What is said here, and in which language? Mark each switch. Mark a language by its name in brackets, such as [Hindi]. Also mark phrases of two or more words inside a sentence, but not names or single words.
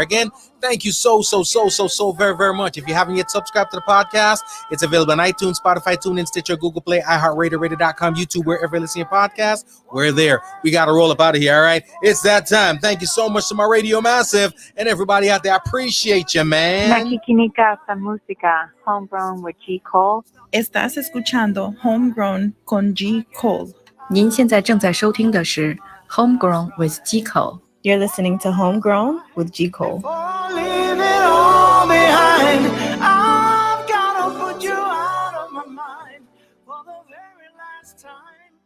[English] Again, thank you so very, very much. If you haven't yet subscribed to the podcast, it's available on iTunes, Spotify, TuneIn, Stitcher, Google Play, iHeartRadio, Radio.com, YouTube, wherever you listen to your podcast. We're there. We got to roll up out of here. All right. It's that time. Thank you so much to my Radio Massive and everybody out there. I appreciate you, man. [Filipino] Nakikinika sa música, Homegrown with G. Cole. [Spanish] Estás escuchando Homegrown con G. Cole. [Chinese] 您现在正在收听的是 Homegrown with G. Cole. [English] You're listening to Homegrown with G. Cole. Leave it all behind. I've gotta put you out of my mind for the very last time.